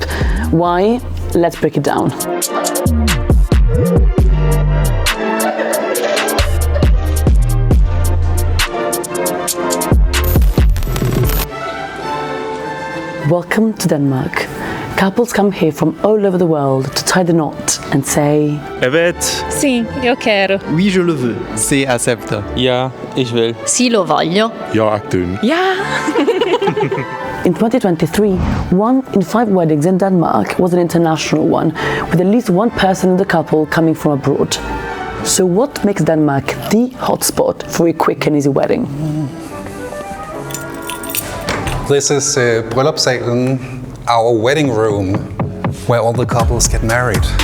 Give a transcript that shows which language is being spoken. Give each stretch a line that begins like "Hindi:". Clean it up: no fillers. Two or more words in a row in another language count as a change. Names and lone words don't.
English: Why? Let's break it down. Welcome to Denmark. Couples come here from all over the world to tie the knot and say
Turkish: Evet.
Spanish: Sì, io quero.
French: Oui, je le veux. C'est accepta.
German: Ja, ich will.
Italian: Sì, lo voglio.
Dutch: Ja, ik doen. Ja!
English: In 2023, 1 in 5 weddings in Denmark was an international one, with at least one person in the couple coming from abroad. So what makes Denmark the hotspot for a quick and easy wedding? This is bryllupssalen, our wedding room, where all the couples get married.